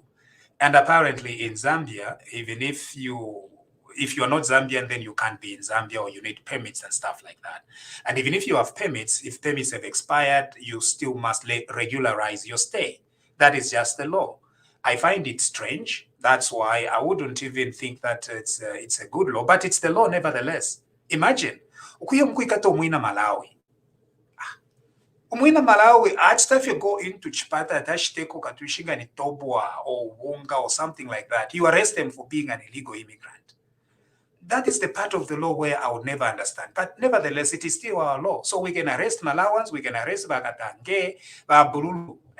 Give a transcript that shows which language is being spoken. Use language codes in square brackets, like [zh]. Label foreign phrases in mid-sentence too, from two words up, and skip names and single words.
[en] And apparently in Zambia, even if you are not Zambian, then you can't be in Zambia, or you need permits and stuff like that. And even if you have permits, if permits have expired, you still must regularize your stay. That is just the law. I find it strange That's why I wouldn't even think that it's a good law, but it's the law nevertheless. Imagine, [bem] ukuyo mkuikata umwina Malawi. [en] Umwina Malawi, if you go into Chipata, Tashiteko, Katushinga, Nitobwa, or Wonga, or something like that, you arrest them for being an illegal immigrant. That is the part of the law where I would never understand. But nevertheless, it is still our law. So we can arrest Malawans, we can arrest Bagatange, Babululu.